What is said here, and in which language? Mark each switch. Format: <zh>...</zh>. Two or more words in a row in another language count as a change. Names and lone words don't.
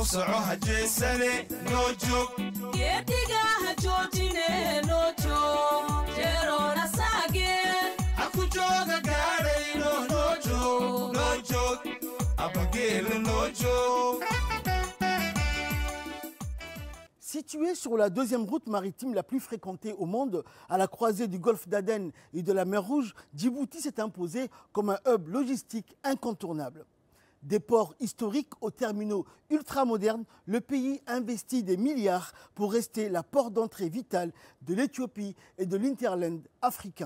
<so>soco ha jeesane noo joog geediga ha joojine noo joog jeeroona saageen ha ku jooga gaadhayno noo joog abageela noo joog.</so> <fr>Située sur la deuxième route maritime la plus fréquentée au monde, à la croisée du golfe d'Aden et de la mer Rouge, Djibouti s'est imposé comme un hub logistique incontournable. Des ports historiques aux terminaux ultramodernes, le pays investit des milliards pour rester la porte d'entrée vitale de l'Éthiopie et de l'Hinterland africain.</fr>